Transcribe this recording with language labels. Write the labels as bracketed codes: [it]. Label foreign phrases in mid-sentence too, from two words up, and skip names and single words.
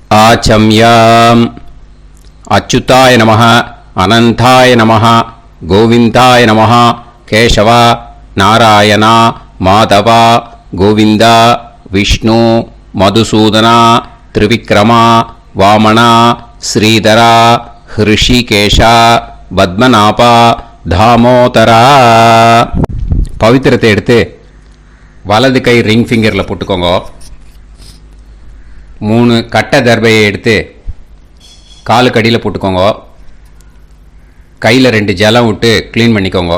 [sa] आचम्याम् अच्युताय नमः अनंताय नमः गोविंदाय नमः केशव नारायण माधव गोविंद विष्णु मधुसूदन त्रिविक्रम वामन श्रीधर ऋषिकेश पद्मनाभ தாமோதரா. [ta] பவித்திரத்தை எடுத்து வலது கை [en] ring finger-il [ta] போட்டுக்கோங்க. 3 கட்டை தர்பையை எடுத்து காலுக்கடியில் போட்டுக்கோங்க. கையில் 2 ஜலம் விட்டு க்ளீன் பண்ணிக்கோங்க.